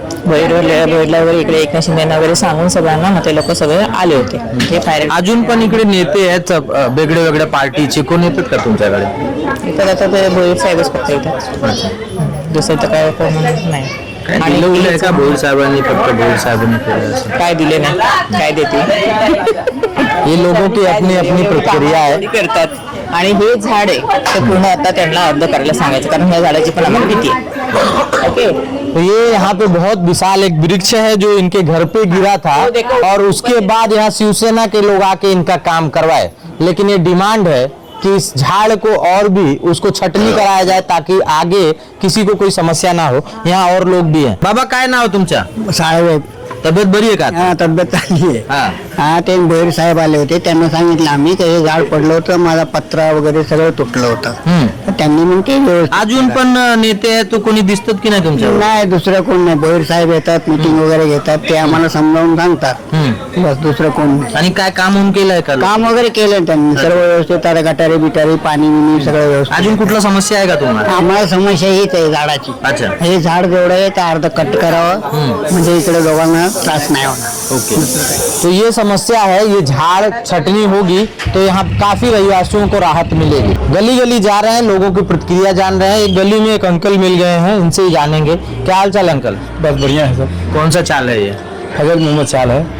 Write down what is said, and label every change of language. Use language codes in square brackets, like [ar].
[mr] भोईरला वगैरे इकडे एकनाथ शिंदेना वगैरे सांगून सगळ्यांना मग ते लोक सगळे आले होते हे फायर अजून पण इकडे नेते आहेत वेगळ्या वेगळ्या पार्टीचे, कोण येतात का तुमच्याकडे? इकडे आता ते भोईर साहेबच फक्त येतात, दुसरं तर काय कोण नाही. आणि दिलं आहे का भोईर साहेबांनी, फक्त भोईर साहेबांनी केलं असं? काय दिले नाही, काय देते [hi] ये लोगों की अपनी अपनी प्रतिक्रिया है. [mr] करतात. आणि हे झाड आहे ते पूर्ण आता त्यांना अर्ध करायला सांगायचं, कारण ह्या झाडाची पण आम्हाला भीती आहे. ओके, [hi] तो ये यहाँ पे बहुत विशाल एक वृक्ष है जो इनके घर पे गिरा था और उसके बाद यहाँ शिवसेना के लोग आके इनका काम करवाए, लेकिन ये डिमांड है कि इस झाड़ को और भी उसको छटनी कराया जाए ताकि आगे किसी को कोई समस्या ना हो. यहाँ और लोग भी हैं. [mr] बाबा काय नाव तुमच्या? साहेब तब्येत बरी आहे का? हा तब्येत चांगली आहे. हा. हा ते भोईर साहेब आले होते, त्यांना सांगितलं आम्ही ते झाड पडलं होतं, माझा पत्रा वगैरे सगळं तुटलं होतं. तर त्यांनी मग ते व्यवस्थित अजून पण नेते आहेत, तो कोणी दिसतात की नाही तुमच्या? नाही, दुसरं कोण नाही. भोईर साहेब येतात, मीटिंग वगैरे घेतात, ते आम्हाला समजावून सांगतात, बस दुसरं कोण नाही. आणि काय काम होऊन केलंय का? काम वगैरे केलं त्यांनी सर्व व्यवस्थित, आता गटारे बिटारे पाणी बिणी सगळं व्यवस्थित. अजून कुठला समस्या आहे का तुम्हाला? आम्हाला समस्या हीच आहे झाडाची. अच्छा. हे झाड जेवढं आहे ते अर्ध कट करावं, म्हणजे इकडे दोघांना त्रास नाही होणार. [hi] ओके, तो ये समस्या है, ये झाड़ छटनी होगी तो यहाँ काफी रहवासियों को राहत मिलेगी. गली गली जा रहे हैं, लोगों की प्रतिक्रिया जान रहे हैं. एक गली में एक अंकल मिल गए हैं, इनसे ही जानेंगे. क्या हाल चाल अंकल? बस बढ़िया है सर. कौन सा चाल है ये? फजल मोहम्मद चाल है.